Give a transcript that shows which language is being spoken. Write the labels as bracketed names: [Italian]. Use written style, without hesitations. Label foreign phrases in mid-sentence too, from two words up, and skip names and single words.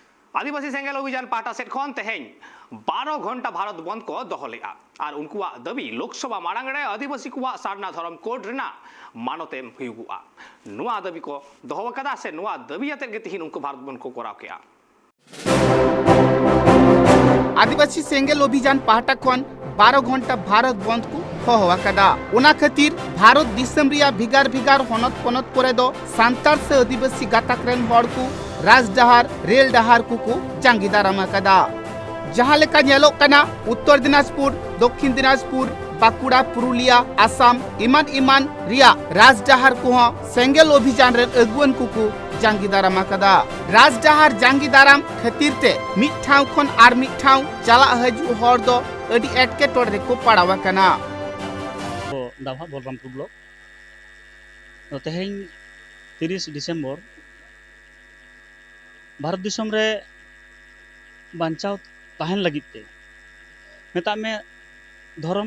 [Santali] आदिवासी सेंगेल अभियान पाटा सेट खन तेहें 12 घंटा भारत बंद को दहलेआ और उनकुआ दाबी लोकसभा मांग रे आदिवासी कुआ सारना धर्म कोड रेना मानतेम हुयुगुआ नुआ दाबी को दहवकदा से नुआ दाबी आते गे तिहिन उनको भारत बंद को कराव केआ आदिवासी सेंगेल अभियान पाटा खन 12 घंटा भारत बंद को होहवाकदा उना खातिर भारत दिसम रिया भिगार भिगार हनत पनत करे दो सांतार से आदिवासी गाताक रेन हड़ को राजडहार रेल डहार को जांगी दारामाकदा जहां लेका नेलोक कना उत्तर दिनाजपुर दक्षिण दिनाजपुर बाकुड़ा पुरुलिया आसाम इमान इमान रिया राजडहार को सेंगेल अभियान रेन अगुवन को जांगी दारामाकदा राजडहार जांगी दाराम खातिर ते मिट ठाव खन आर मिट ठाव चला हजु हर दो अडी एटकेटोड़ रे को पड़ावा कना दाभा बलरामपुर ब्लॉक तेहें 30 डिसेम्बर भारत दिसम रे बांचाव तहन लगित ते मेता में धर्म